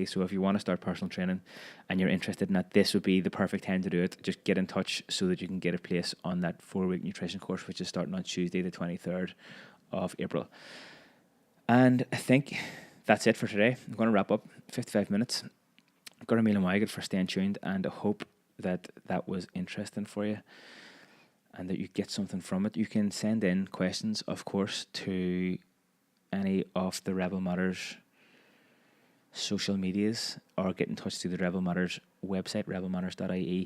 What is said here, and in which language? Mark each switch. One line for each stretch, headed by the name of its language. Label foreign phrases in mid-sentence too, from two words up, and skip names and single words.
English: So if you want to start personal training and you're interested in that, this would be the perfect time to do it. Just get in touch so that you can get a place on that 4-week nutrition course, which is starting on Tuesday the 23rd of April. And I think that's it for today. I'm going to wrap up 55 minutes.
Irish: Gur míle maigad
English: for staying tuned, and I hope that was interesting for you and that you get something from it. You can send in questions, of course, to any of the Rebel Matters social medias, or get in touch through the Rebel Matters website, rebelmatters.ie.